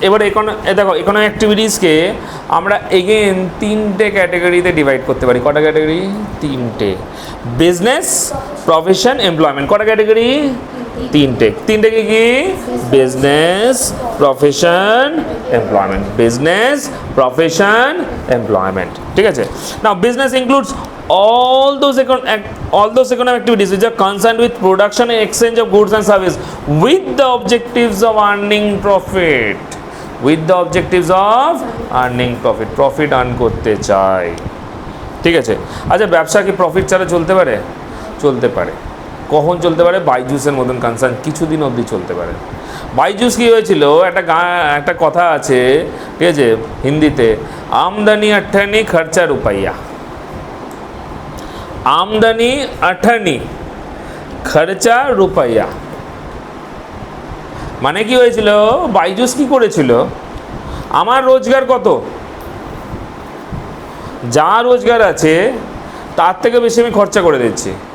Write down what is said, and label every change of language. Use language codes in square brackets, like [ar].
[bn] এবার দেখো ইকোনমি অ্যাক্টিভিটিসকে আমরা এগেন 3টে ক্যাটাগরিতে ডিভাইড করতে পারি। কটা ক্যাটাগরি? 3টে। Business, profession, employment. কটা ক্যাটাগরি? 3টে। 3টে কি? Business, profession, employment. Business, profession, employment, ঠিক আছে। [en] now business includes all those economic activities which are concerned with production and exchange of goods and service with the objectives of earning profit, with the objectives of earning profit, profit earn [bn] করতে চাই, ঠিক আছে। আচ্ছা ব্যবসা কি profit ছাড়া চলতে পারে? চলতে পারে। কখন চলতে পারে? বাইজুসের মতন কনসার্ন কিছুদিন অবধি চলতে পারে। বাইজুস কী হয়েছিল, একটা কথা আছে, ঠিক আছে, হিন্দিতে, [hi] আমদানি আঠানি খরচা রুপাইয়া। আমদানি আঠানি খরচা রুপাইয়া [bn] মানে কি হয়েছিল, বাইজুস কি করেছিল, আমার রোজগার কত, যা রোজগার আছে তার থেকে বেশি আমি খরচা করে দিচ্ছি।